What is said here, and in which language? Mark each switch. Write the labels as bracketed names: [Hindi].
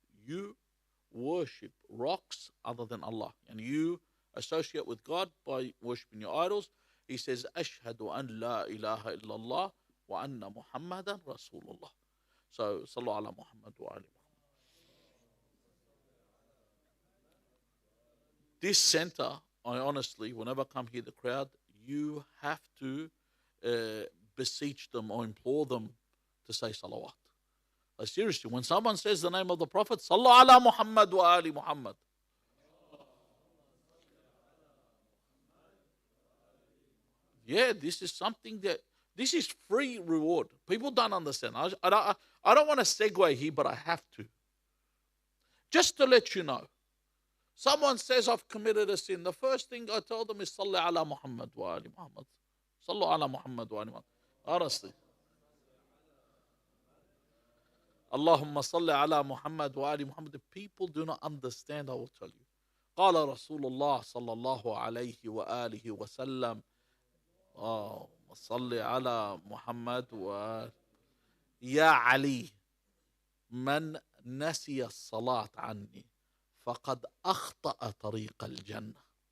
[English] You worship rocks other than Allah. And you associate with God by worshipping your idols. He says, [Arabic] أَشْهَدُ أَن لَا إِلَهَ إِلَّا اللَّهِ وَأَنَّ مُحَمَّدًا رَسُولُ اللَّهِ. [English] So, [Arabic] صلوا على محمد وعلى محمد. [English] This center, I honestly, whenever I come here, the crowd, you have to beseech them or implore them to say salawat. Like, seriously, when someone says the name of the Prophet, Sallu ala Muhammad wa ali Muhammad. Yeah, this is something this is free reward. People don't understand. I don't want to segue here, but I have to. Just to let you know, someone says I've committed a sin. The first thing I tell them is Salli ala Muhammad wa ali Muhammad. Sallu ala Muhammad wa ali Muhammad. Honestly. Allahumma salli ala Muhammad wa ali Muhammad. If people do not understand, I will tell you. [Arabic] قال رسول الله صلى الله عليه وآله وسلم صل على محمد يا علي من نسي الصلاة عني فقد أخطأ طريق الجنة.